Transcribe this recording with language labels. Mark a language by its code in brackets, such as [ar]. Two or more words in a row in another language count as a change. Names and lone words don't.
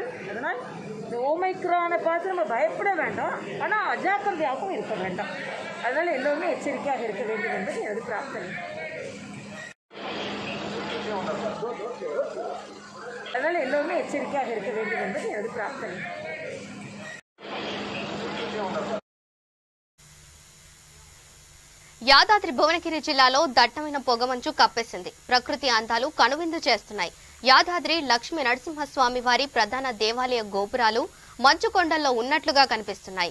[ta] அதனால் இந்த ஓமைக்ரானை பார்த்து நம்ம பயப்பட வேண்டாம், ஆனால் அஜாக்கிரதையாகவும் இருக்க வேண்டாம். அதனால் எல்லோருமே எச்சரிக்கையாக இருக்க வேண்டும் என்பது எனது பிரார்த்தனை. அதனால் எல்லோருமே எச்சரிக்கையாக இருக்க வேண்டும் என்பது எனது பிரார்த்தனை. [te] యాదాద్రి భువనగిరి జిల్లాలో దట్టమైన పొగమంచు కప్పేసింది. ప్రకృతి అందాలు కనువిందు చేస్తున్నాయి. యాదాద్రి లక్ష్మీ నరసింహస్వామి వారి ప్రధాన దేవాలయ గోపురాలు మంచు కొండల్లో ఉన్నట్లుగా కనిపిస్తున్నాయి.